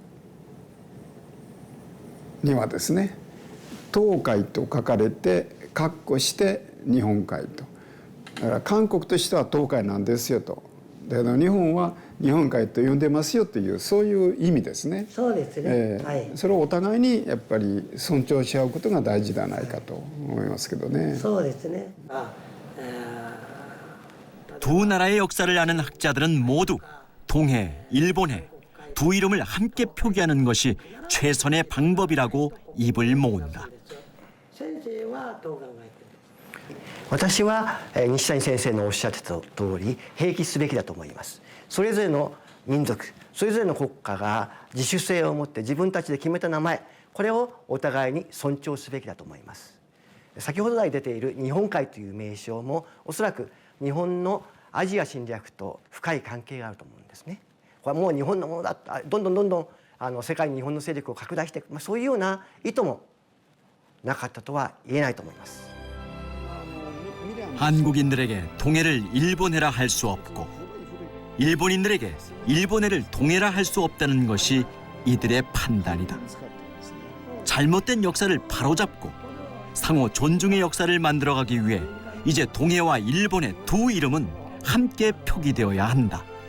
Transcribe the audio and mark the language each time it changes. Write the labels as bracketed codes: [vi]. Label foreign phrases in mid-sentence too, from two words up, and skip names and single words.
[ja] はですね東海と書かれて括弧して日本海とだから韓国としては東海なんですよとだけど日本は日本海と呼んでますよというそういう意味ですね。そうですね、はい、それをお互いにやっぱり尊重し合うことが大事ではないかと思いますけどね。そうですね。 [ko] 두 나라의 역사를 아는 학자들은 모두 동해, 일본해 두 이름을 함께 표기하는 것이 최선의 방법이라고 입을 모은다. [ja] 私は西谷先生のおっしゃってた通り併記すべきだと思います。それぞれの民族それぞれの国家が自主性を持って自分たちで決めた名前これをお互いに尊重すべきだと思います。先ほど来出ている日本海という名称もおそらく日本のアジア侵略と深い関係があると思うんですね。これはもう日本のものだどんどん世界に日本の勢力を拡大していく、そういうような意図もなかったとは言えないと思います。 [ko] 한국인들에게 동해를 일본해라 할 수 없고 일본인들에게 일본해를 동해라 할 수 없다는 것이 이들의 판단이다. 잘못된 역사를 바로잡고 상호 존중의 역사를 만들어가기 위해 이제 동해와 일본의 두 이름은 함께 표기되어야 한다.